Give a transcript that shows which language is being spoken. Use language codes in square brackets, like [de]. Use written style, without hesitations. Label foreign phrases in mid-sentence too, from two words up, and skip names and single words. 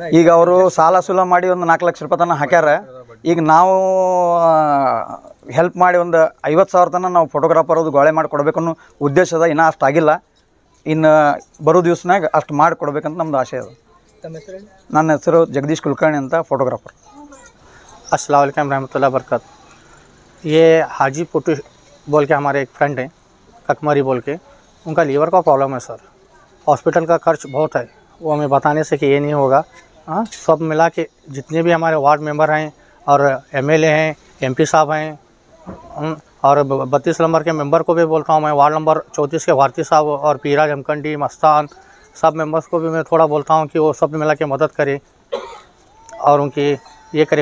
[kn] ಈಗ ಅವರು ಸಾಲ ಮಾಡಿ ಒಂದು 4 ಲಕ್ಷ ರೂಪಾಯಿ ತನಕ ಹಾಕ್ಯಾರ. ಈಗ ನಾವು ಹೆಲ್ಪ್ ಮಾಡಿ ಒಂದು 50,000 ತನಕ ನಾವು ಫೋಟೋಗ್ರಾಫರ್ ಅದು ಗೋಳೆ ಮಾಡಿ ಕೊಡಬೇಕು ಅನ್ನೋ ಉದ್ದೇಶದ. ಇನ್ನೂ ಅಷ್ಟು ಆಗಿಲ್ಲ, ಇನ್ನು ಬರೋ ದಿವ್ಸನಾಗ ಅಷ್ಟು ಮಾಡಿ ಕೊಡ್ಬೇಕಂತ ನಮ್ಮದು ಆಸೆ ಅದ. ತಮ್ಮ ಹೆಸರು? ನನ್ನ ಹೆಸರು ಜಗದೀಶ್ ಕುಲಕರ್ಣಿ ಅಂತ, ಫೋಟೋಗ್ರಾಫರ್. [ar] السلام عليكم رحمة الله بركات. [hi] ये हाजी पुट्टू बोल के हमारे एक फ्रेंड हैं, ककमरी बोल के, उनका लीवर का प्रॉब्लम है सर। हॉस्पिटल का खर्च बहुत है, वो हमें बताने से कि ये नहीं होगा। हाँ, सब मिला के जितने भी हमारे [en] ward member [hi] हैं और MLA हैं, MP साहब हैं, और 32 नंबर के मेंबर को भी बोलता हूँ मैं, [en] ward number [hi] 34 के भारती साहब और पीराज हमकंडी मस्तान सब मेंबर्स को भी मैं थोड़ा बोलता हूँ कि वो सब मिला के मदद करें और उनकी ये करे।